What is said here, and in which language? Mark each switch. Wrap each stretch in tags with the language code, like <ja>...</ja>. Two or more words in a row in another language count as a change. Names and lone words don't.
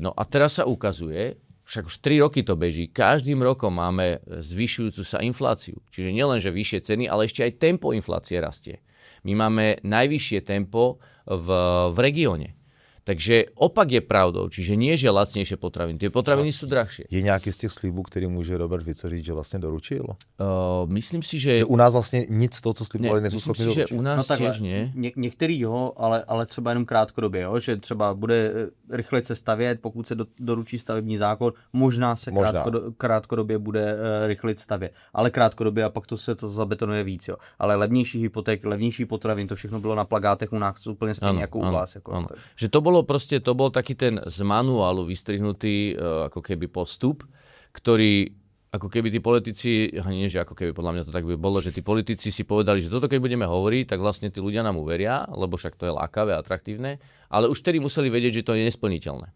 <sk>No a teraz sa ukazuje, však už 3 roky to beží, každým rokom máme zvyšujúcu sa infláciu. Čiže nielen, že vyššie ceny, ale ešte aj tempo inflácie rastie. My máme najvyššie tempo v regióne. Takže opak je pravdou, čiže nie, že lacnejšie potraviny. Tie potraviny sú drahšie.</sk> <cs>Je nějaký z těch slibů, který může Robert Fico říct, že vlastně doručil? Myslím si, že u nás vlastně nic z toho, co slibovali, nejsou schopni doručit.</cs> <sk>Myslím si, že u nás tiež nie.</sk> <cs>Některý jo, ale třeba jenom krátkodobě, jo? Že třeba bude rychle se stavět, pokud se doručí stavební zákon, možná se krátkodobě bude rychle stavět, ale krátkodobě a pak to se to zabetonuje víc. Jo? Ale levnější hypoték, levnější potravin, to všechno bylo na plakátech u nás úplně stejně jako u vás. Jako,</cs> <sk>že to bol taký ten z manuálu vystrihnutý ako keby postup, ktorý ako keby tí politici, nie že ako keby podľa mňa to tak by bolo, že tí politici si povedali, že toto keď budeme hovoriť, tak vlastne tí ľudia nám uveria, lebo však to je lákavé a atraktívne, ale už tedy museli vedieť, že to je nesplniteľné.</sk>